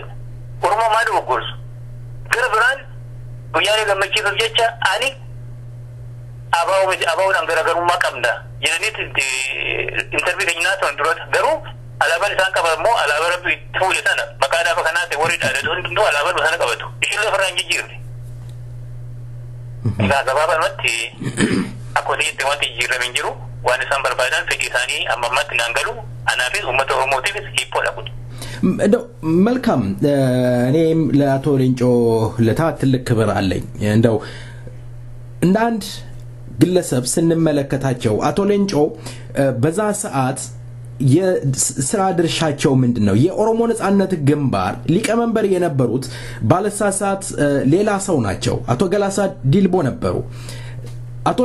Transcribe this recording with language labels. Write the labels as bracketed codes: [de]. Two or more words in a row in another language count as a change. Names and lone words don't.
[om] Oromoo maaliif oggorsu? Gara biraan guyyaa gammachiisuuf jecha ani abaa'uudhaan garaagarummaa qabna jedhaniiti intervii keenyaa ta'an duratti garuu alaabaan isaan qaban immoo alaabaa rabbi itti fuule sana maqaa dhaaba kanaa ta'e warri dhaadatu hundumtuu alaabaa sana qabatu isheen lafarraa hin jijjiirre. Egaa gabaabumatti akka walitti wanti jijjiirame hin jiru waan isaan barbaadan fedhii isaanii amma ammatti naan galu anaafis uummata Oromootiifis hiiphoodha kun. [am] መልካም እኔም ለአቶ ሌንጮ ለታ ትልቅ ክብር አለኝ እንደው እንደ አንድ ግለሰብ ስንመለከታቸው አቶ ሌንጮ በዛ ሰዓት የስራ ድርሻቸው ምንድነው የኦሮሞ ነጻነት ግንባር ሊቀመንበር የነበሩት ባለሳሳት ሌላ ሰው ናቸው አቶ ገላሳ ዲልቦ ነበሩ አቶ